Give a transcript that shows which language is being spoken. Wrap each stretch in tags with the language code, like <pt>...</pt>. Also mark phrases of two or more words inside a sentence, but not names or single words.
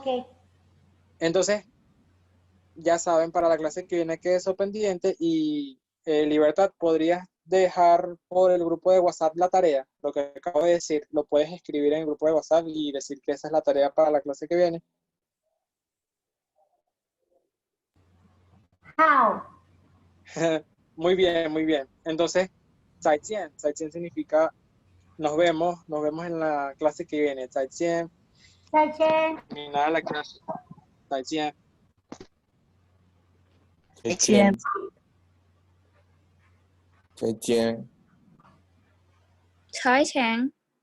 <es>Entonces, ya saben, para la clase que viene que eso pendiente y Libertad, ¿podrías dejar por el grupo de WhatsApp la tarea? Lo que acabo de decir, lo puedes escribir en el grupo de WhatsApp y decir que esa es la tarea para la clase que viene. how, Muy bien, muy bien. Entonces,</es> <zh>再见.</zh> <es>再见 significa nos vemos en la clase que viene.</es> <zh>再见. Sachen,</zh> <es>Terminada la clase.</es> <zh>再见. 再见，再见。财前</zh>